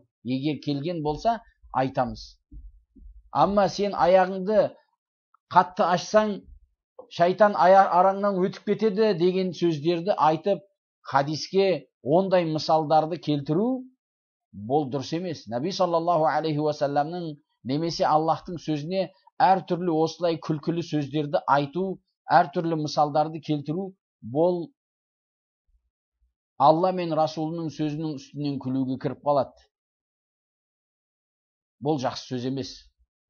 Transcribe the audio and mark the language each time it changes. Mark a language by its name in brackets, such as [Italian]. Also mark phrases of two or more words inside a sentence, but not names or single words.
[Kazakh] Егер келген болса, айтамыз. Амма сен аяғыңды қатты ашсаң, шайтан араңнан өтіп кетеді деген сөздерді айтып, хадиске ондай мысалдарды келтіру, бұл дұрыс емес. Наби [Arabic] صلى الله عليه وسلم [Kazakh] немесе Аллахтың сөзіне әртүрлі осылай күлкілі сөздерді айту, әртүрлі мысалдарды келтіру, бұл Алла мен Расулының сөзінің үстінен күлуге кіріп қалады. Бұл жақсы сөз емес.